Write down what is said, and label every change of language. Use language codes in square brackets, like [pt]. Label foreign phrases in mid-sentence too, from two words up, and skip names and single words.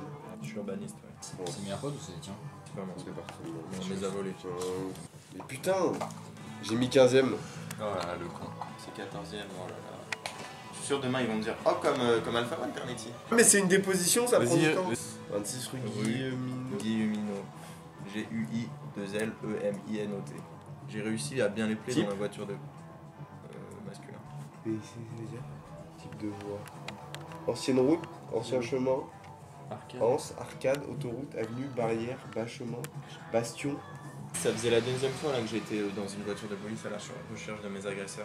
[fr] Je suis urbaniste, ouais. C'est meilleur pote ou c'est les tiens? C'est pas moi. C'est parti. On les a volés. Mais putain, j'ai mis 15ème. Oh là là, le con. C'est 14ème, oh là là. Je suis sûr demain ils vont me dire oh comme Alpha One Eternity. Mais c'est une déposition, ça prend du temps. 26 rue Guillemino. G-U-I-2-L-E-M-I-N-O-T. J'ai réussi à bien les placer dans la voiture de masculin. Type de voie. Ancienne route, ancien chemin. Anse, arcade, autoroute, avenue, barrière, bas chemin, bastion. Ça faisait la deuxième fois là que j'étais dans une voiture de police à la recherche de mes agresseurs.